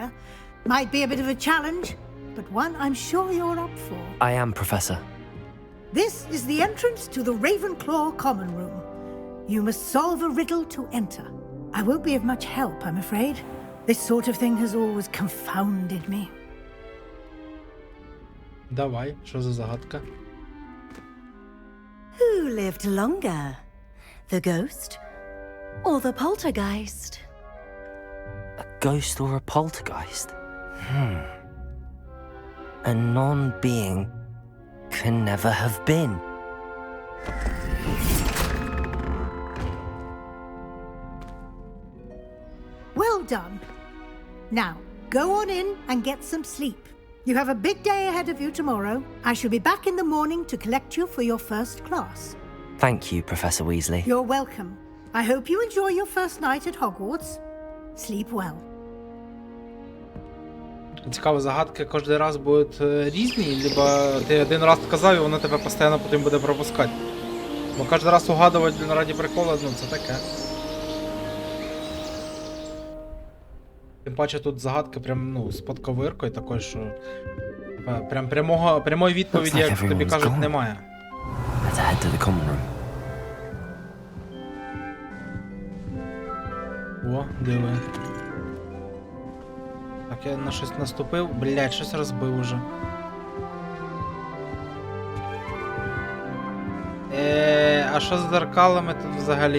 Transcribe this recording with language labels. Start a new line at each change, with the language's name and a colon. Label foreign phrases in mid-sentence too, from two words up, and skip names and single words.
English: Might be a bit of a challenge, but one I'm sure you're up for. I am, Professor. This is the entrance to the Ravenclaw common room. You must solve a riddle to enter. I won't be of much help, I'm afraid. This sort of thing has always confounded me.
Ukrainian: Давай, що за загадка?
English: Who lived longer? The ghost or the poltergeist? A ghost or a poltergeist? A non-being can never have been. Well done. Now, go on in and get some sleep. You have a big day ahead of you tomorrow. I shall be back in the morning to collect you for your first class. Thank you, Professor Weasley. You're welcome. I hope you enjoy your first night at Hogwarts. Sleep well.
Ukrainian: Цікаво, загадки кожен раз будуть різні, либо ти один раз сказав і воно тебе постійно потім буде пропускати. Бо кожен раз угадувати раді прикола, ну це таке. Тим паче тут загадки прям, ну, з подковиркою такою, що прям прямої відповіді, як тобі кажуть, немає.
English: Let's head to the common room.
Ukrainian: О, диви. Так, я на щось наступив. Блядь, щось розбив уже. А що з дзеркалами тут взагалі?